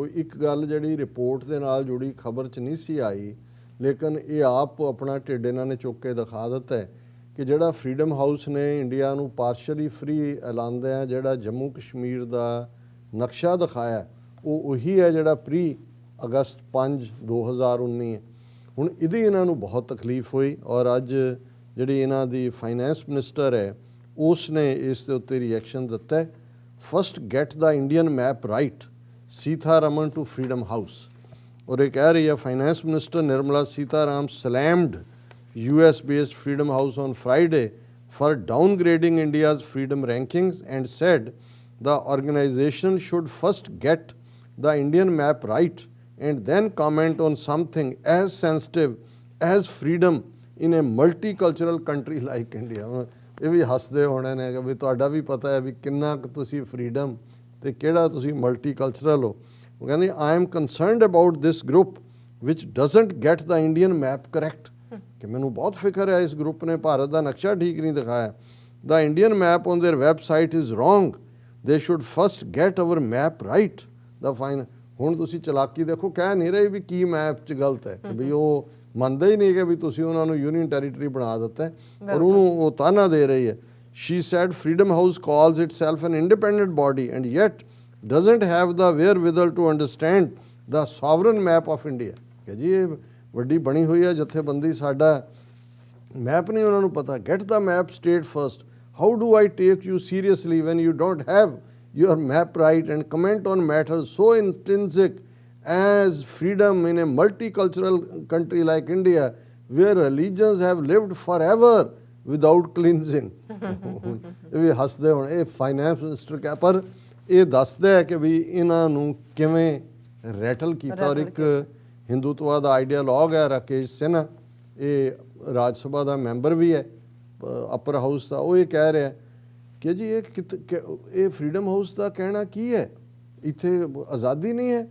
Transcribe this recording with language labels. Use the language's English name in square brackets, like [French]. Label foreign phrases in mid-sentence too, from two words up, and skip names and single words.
[Punjabi] ਇੱਕ ਗੱਲ ਜਿਹੜੀ ਰਿਪੋਰਟ ਦੇ ਨਾਲ ਜੁੜੀ ਖਬਰ 'ਚ ਨਹੀਂ ਸੀ ਆਈ, ਲੇਕਿਨ ਇਹ ਆਪ ਆਪਣਾ ਢਿੱਡ ਇਹਨਾਂ ਨੇ ਚੁੱਕ ਕੇ ਦਿਖਾ ਦਿੱਤਾ ਹੈ ਕਿ ਜਿਹੜਾ ਫਰੀडम ਹਾਊਸ ਨੇ ਇੰਡੀਆ ਨੂੰ [English] partly free [Punjabi] ਐਲਾਨਦਿਆਂ ਜਿਹੜਾ ਜੰਮੂ ਕਸ਼ਮੀਰ ਦਾ ਨਕਸ਼ਾ ਦਿਖਾਇਆ, ਉਹ ਉਹੀ ਹੈ ਜਿਹੜਾ ਪ੍ਰੀ ਅਗਸਤ 5, 2019 ਹੈ। ਹੁਣ ਇਹਦੀ ਇਹਨਾਂ ਨੂੰ ਬਹੁਤ ਤਕਲੀਫ ਹੋਈ ਔਰ ਅੱਜ ਜਿਹੜੀ ਇਹਨਾਂ ਦੀ [English] finance minister [Punjabi] ਹੈ ਉਸ ਨੇ ਇਸ ਦੇ ਉੱਤੇ ਰਿਐਕਸ਼ਨ ਦਿੱਤਾ ਹੈ। [English] First get the Indian map right, Sitharaman to Freedom House. [Punjabi] ਔਰ ਇਹ ਕਹਿ ਰਹੀ ਹੈ [English] finance minister निर्मला सीताराम slammed US based Freedom House on Friday for downgrading India's freedom rankings and said the organization should first get the Indian map right and then comment on something as sensitive as freedom in a multicultural country like India। [Punjabi] ਇਹ ਵੀ ਹੱਸਦੇ ਹੋਣੇ ਨੇ ਕਿ ਵੀ ਤੁਹਾਡਾ ਵੀ ਪਤਾ ਹੈ ਵੀ ਕਿੰਨਾ ਕੁ ਤੁਸੀਂ ਫਰੀडम ਤੇ ਕਿਹੜਾ ਤੁਸੀਂ ਮਲਟੀਕਲਚਰਲ ਹੋ। ਉਹ ਕਹਿੰਦੀ [English] I am concerned about this group which doesn't get the Indian map correct। [Punjabi] ਕਿ ਮੈਨੂੰ ਬਹੁਤ ਫਿਕਰ ਹੈ ਇਸ ਗਰੁੱਪ ਨੇ ਭਾਰਤ ਦਾ ਨਕਸ਼ਾ ਠੀਕ ਨਹੀਂ ਦਿਖਾਇਆ। [English] The Indian map on their website is wrong, they should first get our map right। the fine [Punjabi] ਹੁਣ ਤੁਸੀਂ ਚਲਾਕੀ ਦੇਖੋ, ਕਹਿ ਨਹੀਂ ਰਹੇ ਵੀ ਕੀ ਮੈਪ 'ਚ ਗਲਤ ਹੈ, ਵੀ ਉਹ ਮੰਨਦੇ ਹੀ ਨਹੀਂ ਕਿ ਵੀ ਤੁਸੀਂ ਉਹਨਾਂ ਨੂੰ [English] union territory [Punjabi] ਬਣਾ ਦਿੱਤਾ ਔਰ ਉਹਨੂੰ ਉਹ ਤਾਨਾ ਦੇ ਰਹੀ ਹੈ। [English] She said Freedom House calls itself an independent body and yet doesn't have the wherewithal to understand the sovereign map of India। [Punjabi] ਕਿ ਜੀ ਇਹ ਵੱਡੀ ਬਣੀ ਹੋਈ ਹੈ ਜਥੇਬੰਦੀ, ਸਾਡਾ ਮੈਪ ਨਹੀਂ ਉਹਨਾਂ ਨੂੰ ਪਤਾ। [English] Get the map straight first। How do I take you seriously when you don't have your map right and comment on matters so intrinsic as freedom in a multicultural country like India where religions have lived forever without cleansing। [Punjabi] ਇਹ ਵੀ ਹੱਸਦੇ ਹੁਣ ਇਹ [English] finance minister [Punjabi] ਕਹਿ, ਪਰ ਇਹ ਦੱਸਦਾ ਹੈ ਕਿ ਵੀ ਇਹਨਾਂ ਨੂੰ ਕਿਵੇਂ ਰੈਟਲ ਕੀਤਾ। ਔਰ ਇੱਕ ਹਿੰਦੂਤਵਾ ਦਾ ਆਈਡੀਆਲੋਗ ਹੈ ਰਾਕੇਸ਼ ਸਿਨਹਾ, ਇਹ ਰਾਜ ਸਭਾ ਦਾ ਮੈਂਬਰ ਵੀ ਹੈ [English] upper house [Punjabi] ਦਾ। ਉਹ ਇਹ ਕਹਿ ਰਿਹਾ ਕਿ ਜੀ ਇਹ ਫਰੀडम ਹਾਊਸ ਦਾ ਕਹਿਣਾ ਕੀ ਹੈ, ਇੱਥੇ ਆਜ਼ਾਦੀ ਨਹੀਂ ਹੈ।